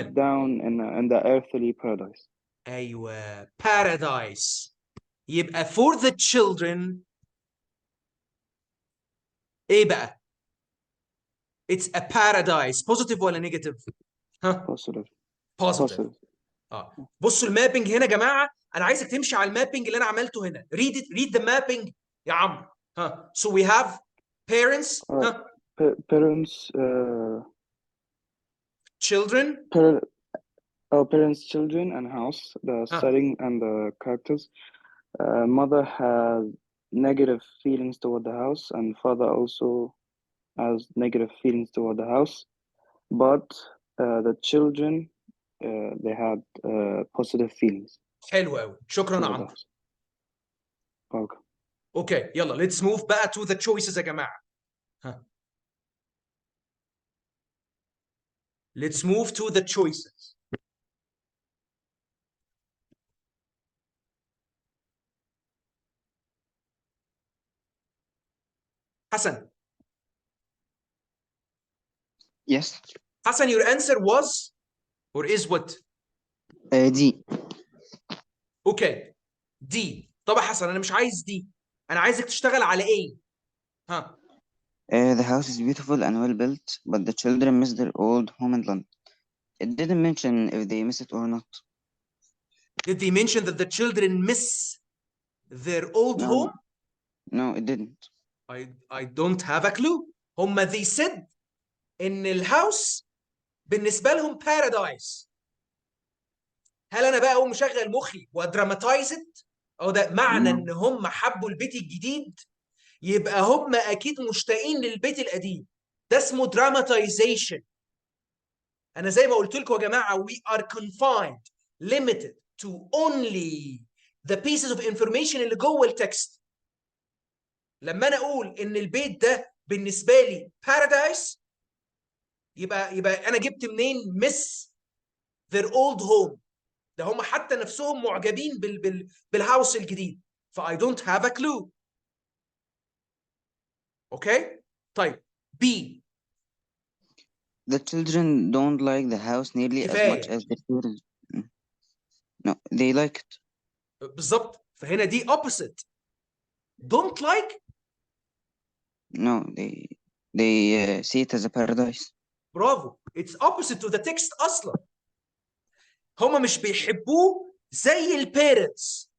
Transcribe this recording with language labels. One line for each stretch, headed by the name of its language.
English: Set down in the earthly paradise.
Arabic: ايوه
English: paradise.
Arabic: يبقى
English: for the children
Arabic: ايه بقى؟
English: It's a paradise. Positive
Arabic: ولا
English: negative؟ Positive. Positive.
Arabic: بصوا المابنج هنا يا جماعه، انا عايزك تمشي على المابنج اللي انا عملته هنا.
English: read the mapping يا عمرو. so we have parents parents children parents, children, and house, the setting and the characters. Mother has negative feelings toward the house, and father also has negative feelings toward the house. But the children, they had positive feelings.
Arabic: حلو قوي، شكرا عمرو. اوكي يلا
English: let's move
Arabic: بقى
English: to the choices
Arabic: يا جماعه.
English: let's move to the choices. Hassan. Yes. Hassan, your answer was or is what? D. Okay D.
Arabic: طب يا حسن انا مش عايز D، انا عايزك تشتغل على A.
English: The house is beautiful and well built, but the children miss their old home in London. It didn't mention if they miss it or not. Did they mention that the children miss their old home? No, it didn't. I don't have a clue. they said
Arabic: ان الهاوس بالنسبه لهم paradise. هل انا بقى اقوم مشغل مخي وادراماتايز ات؟ او ده معنى ان هم حبوا البيت الجديد يبقى هم اكيد مشتاقين للبيت القديم. ده اسمه dramatization. انا زي ما قلت لكم يا جماعه
English: we are confined limited to only the pieces of information
Arabic: اللي جوه التكست. لما انا اقول ان البيت ده بالنسبه لي paradise يبقى انا جبت منين
English: miss their old home.
Arabic: ده هم حتى نفسهم معجبين بالهاوس الجديد.
English: ف I don't have a clue.
Arabic: اوكي طيب B.
English: The children don't like the house nearly as much as their parents. No, they like it.
Arabic: بالظبط، فهنا دي opposite.
English: Don't like. No, they see it as a paradise.
Arabic: برافو.
English: It's opposite to the text
Arabic: أصلا. هما مش بيحبوه زي البيرنتس.